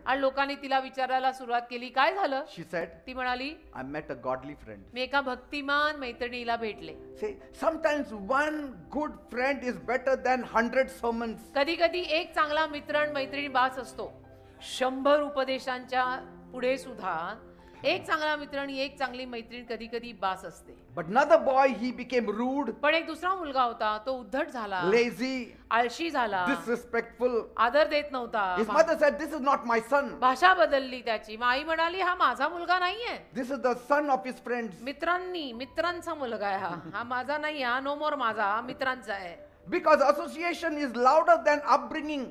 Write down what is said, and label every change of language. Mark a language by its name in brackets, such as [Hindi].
[Marathi] आणि लोकांनी तिला विचारायला सुरुवात केली, काय झालं? [English] She said, [Marathi] ती म्हणाली, [English] I met a godly friend. [Marathi] मी एका भक्तिमान मैत्रिणीला भेटले. [English] See, sometimes one good friend is better than 100 sermons. [Marathi] कधी कधी एक चांगला मित्र आणि मैत्रिणी बास असतो. 100 उपदेशांच्या पुढे सुद्धा एक चांगला मित्र आणि एक चांगली मैत्रीण कधी कधी बास असते. [English] But another boy, he became rude, [Marathi] पण एक दुसरा मुलगा होता, तो उद्धट झाला, [English] lazy, [Marathi] आळशी झाला, [English] disrespectful. [Marathi] आदर देत नव्हता. [English] His mother said, this is not my son. [Marathi] भाषा बदलली त्याची. मग आई म्हणाली, हा माझा मुलगा नाहीये, [English] This is the son of his friends. [Marathi] मित्रांचा मुलगा आहे हा माझा नाही, हा [English] no more [Marathi] माझा, हा मित्रांचा आहे. [English] Because association is louder than upbringing.